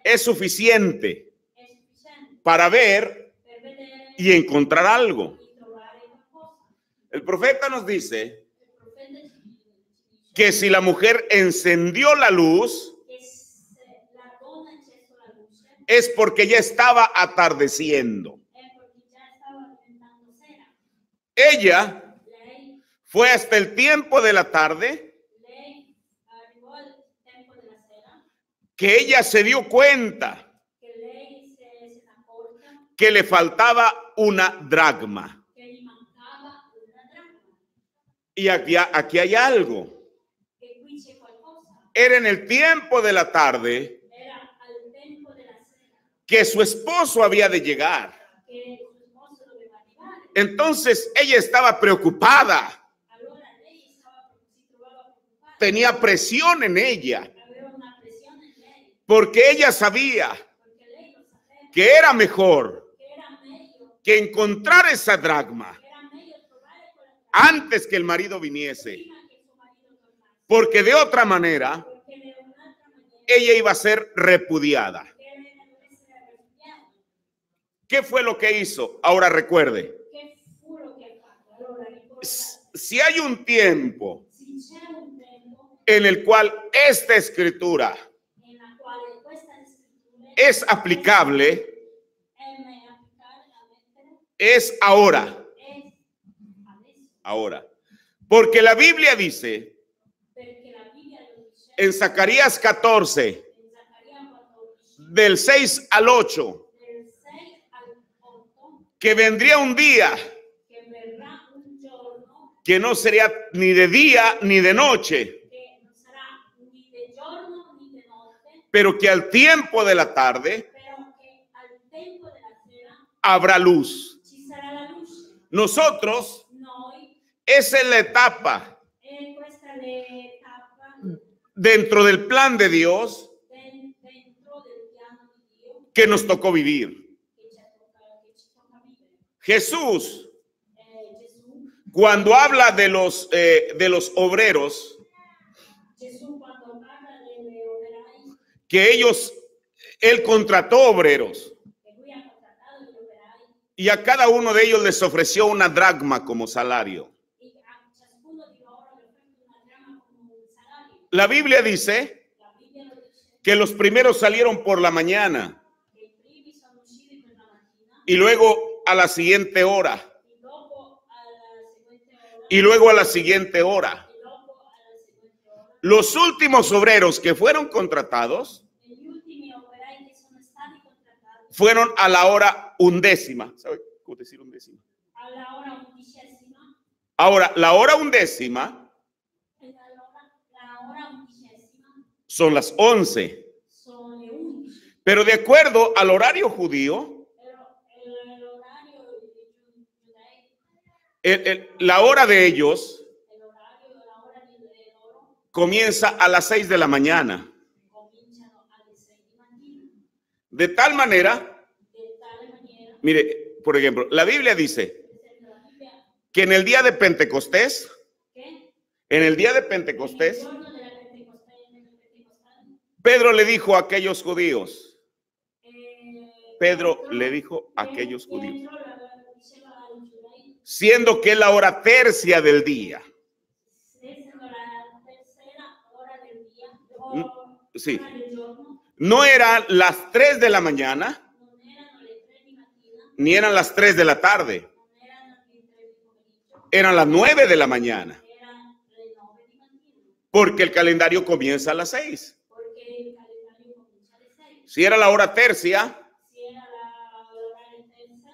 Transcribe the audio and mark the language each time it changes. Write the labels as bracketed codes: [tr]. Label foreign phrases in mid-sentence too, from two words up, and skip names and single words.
[es] es suficiente [it] è sufficiente [es] para ver [it] per vedere [es] y encontrar algo. [it] e trovare qualcosa. [es] El profeta nos dice [it] Il profeta ci dice [es] que si la mujer encendió la luz, [it] che se la donna ha acceso la luce [es] es porque ya estaba atardeciendo. [it] è perché già stava diventando sera. [es] Ella [it] Lei [es] fue hasta el tiempo de la tarde [it] arrivò al tempo della sera [es] que ella se dio cuenta [it] che lei si è accorta [es] que le faltaba una dracma. [it] che gli mancava una dracma. [es] Y aquí hay algo. [it] E qui c'è qualcosa. [es] Era en el tiempo de la tarde [it] Era al tempo della sera [es] que su esposo había de llegar. [it] che il suo sposo doveva arrivare. [es] Entonces ella estaba preocupada, [it] Allora lei si trovava preoccupata, [es] tenía presión en ella, [it] aveva una pressione in lei, [es] porque ella sabía [it] perché lei lo sapeva [es] que era mejor [it] che era meglio, [es] que encontrar esa dracma [it] trovare quella [es] antes que el marido viniese, [it] prima che suo marito tornasse, [es] porque de otra manera [it] perché de un'altra maniera [es] ella iba a ser repudiada. [it] che lei deve essere arrabbiata. [es] ¿Qué fue lo que hizo? Ahora recuerde, [it] Che fu lo che ha fatto? Allora ricordate, [es] si hay un tiempo [it] se c'è un tempo [es] en el cual esta escritura [it] nella quale questa scrittura [es] es aplicable, [it] è applicare a mettere [es] es ahora, [it] è adesso, [es] ahora. Porque la Biblia dice [it] perché la Bibbia lo dice [es] en Zacarías 14, [it] in Zaccaria 14 [es] del 6 al 8, [it] del 6 al 8 [es] que vendría un día [it] che verrà un giorno [es] que no sería ni de día ni de noche, [it] che non sarà ni di giorno ni di notte, [es] pero que al tiempo de la tarde [it] però che al tempo della sera [es] habrá luz. [it] ci sarà la luce. [es] Nosotros, [it] Noi, [es] esa es la etapa [it] questa è l'etapa [es] dentro del plan de Dios [it] dentro del piano di Dio [es] que nos tocó vivir. [it] che ci tocca vivere. [es] Jesús, [it] Gesù, [es] cuando habla de los obreros, [it] Gesù quando parla delle operai, [es] que él contrató obreros [it] che lui ha contrattato gli operai [es] y a cada uno de ellos les ofreció una dracma como salario. [it] e a ciascuno di loro gli ha offerto una drama come un salario. [es] La Biblia dice [it] La Bibbia lo dice [es] que los primeros salieron por la mañana [it] che i primi sono usciti per la mattina [es] y luego a la siguiente hora [it] e dopo alla seguente ora [es] y luego a la siguiente hora. [it] e dopo alla seguente ora. [es] Los últimos obreros que fueron contratados [it] E gli ultimi operai che sono stati contrattati [es] fueron a la hora 11. ¿Sabe cómo decir 11? [it] alla ora 11ª [es] Ahora, la hora 11 [it] e la ora 11ª [es] son las 11, [it] sono le 11, [es] pero de acuerdo al horario judío, [it] però l'orario dei giudei, [es] la hora de ellos [it] l'orario, la ora di loro [es] comienza a las 6 de la mañana. [it] cominciano alle 6 di mattina. [es] De tal manera, [it] Di tale maniera, [es] mire, por ejemplo, la Biblia dice [it] per esempio, la Bibbia [es] que en el día de Pentecostés, [it] che [es] en el día de [it] il [es] Pentecostés, [it] giorno della Pentecostale, [es] Pedro le dijo a aquellos judíos, Pedro [it] Pietro- [es] le dijo a aquellos judíos, [it] Pietro diceva ai giudei, [es] siendo que es la hora tercia del día. [it] essendo la terza ora del dia, [es] Sí. [it] ora del giorno, [es] No eran las 3 de la mañana, [it] non erano le 3 di mattina, [es] ni eran las 3 de la tarde, [it] non erano le 3 di pomeriggio, [es] eran las 9 de la mañana, [it] erano le 9 di mattina, [es] porque el calendario comienza a las 6. [it] perché il calendario comincia alle 6. [es] Si era la hora tercia, [it] Si era l'ora terza,